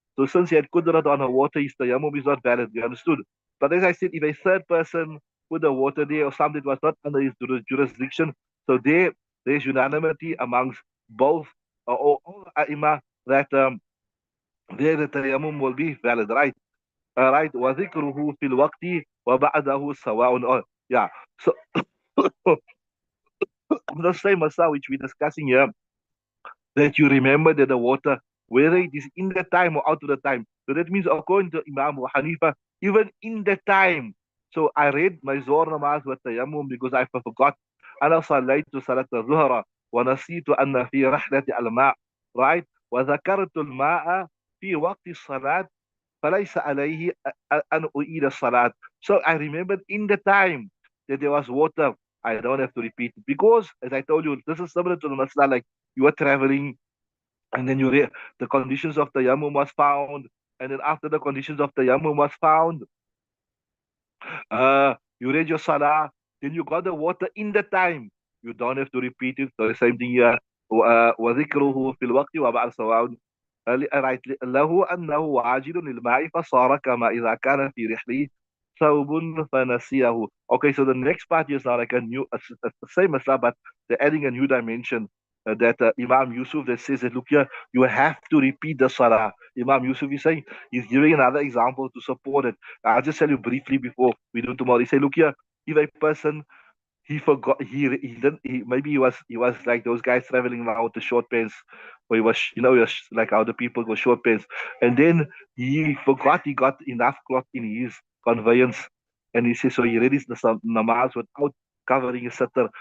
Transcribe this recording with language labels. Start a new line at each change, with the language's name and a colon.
English: So since he had kudrat on the water, his tayammum is not valid. You understood? But as I said, if a third person put the water there or something that was not under his jurisdiction, so there's unanimity amongst both all ai that there the tayammum will be valid, right? Right.
Arabic: وذكره في الوقت وبعده سواء.
English: Yeah. So the same masala which we're discussing here, that you remember that the water, whether it is in the time or out of the time. So that means according to Imam Abu Hanifa, even in the time. So I read my Zohar namaz with tayammum because I forgot.
Arabic: أنا صليت صلاة الظهر ونسيت أن في رحلة الماء,
English: right?
Arabic: وذكرت الماء في وقت الصلاة فليس عليه أن أعيد الصلاة.
English: So I remembered in the time that there was water. I don't have to repeat it because, as I told you, this is similar to the masala, like you were traveling and then the conditions of the tayammum was found, and then after the conditions of the tayammum was found, you read your salah, then you got the water in the time. You don't have to repeat it. So the same thing here.
Arabic: وذكره في الوقت وبعد سواء.
English: right.
Arabic: له أنه عاجل للماء فصار كما إذا كان في رحله ثوب فنسيه.
English: Okay, so the next part is now like the same as that, but they're adding a new dimension. That Imam Yusuf that says that look here, you have to repeat the salah. Imam Yusuf is saying, he's giving another example to support it. I'll just tell you briefly before we do tomorrow. He say, look here, if a person he forgot he didn't maybe he was like those guys traveling around with the short pants, or he was like how the people go short pants, and then he forgot he got enough cloth in his conveyance, and he says so he read his namaz without covering his sitter.